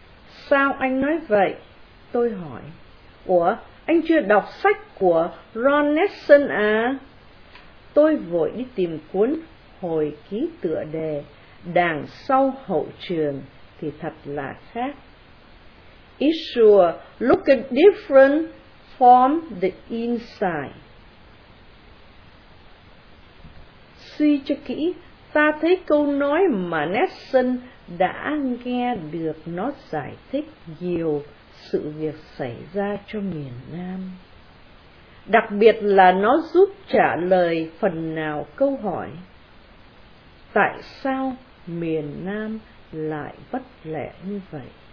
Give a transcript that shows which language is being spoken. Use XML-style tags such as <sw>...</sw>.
<vi>Sao anh nói vậy? Tôi hỏi. Ủa, anh chưa đọc sách của Ron Nixon à? Tôi vội đi tìm cuốn hồi ký tựa đề Đằng Sau Hậu Trường thì thật là khác.</vi> <en>It sure looked different from the inside.</en> <vi>Suy cho kỹ, ta thấy câu nói mà Nixon đã nghe được nó giải thích nhiều sự việc xảy ra cho miền Nam. Đặc biệt là nó giúp trả lời phần nào câu hỏi tại sao miền Nam lại bất lẻ như vậy.</vi>